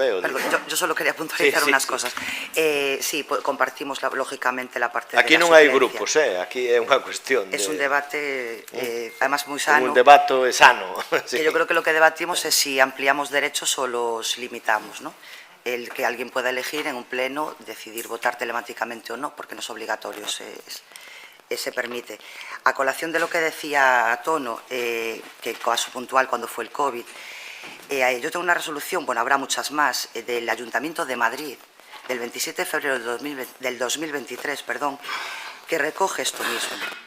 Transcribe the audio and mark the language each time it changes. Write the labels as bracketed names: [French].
[Spanish] Perdón, yo solo quería puntualizar unas cosas. Sí, compartimos lógicamente la parte de la suplencia. [Galician] Aquí non hai grupos, aquí é unha cuestión de... [Spanish] Es un debate, además muy sano. Un debate sano. Que yo creo que lo que debatimos es si ampliamos derechos o los limitamos, ¿no? El que alguien pueda elegir en un pleno, decidir votar telemáticamente o no, porque no es obligatorio, se permite. A colación de lo que decía Tono, que caso puntual cuando fue el COVID, yo tengo una resolución, habrá muchas más, del Ayuntamiento de Madrid, del 27 de febrero del 2023, que recoge esto mismo.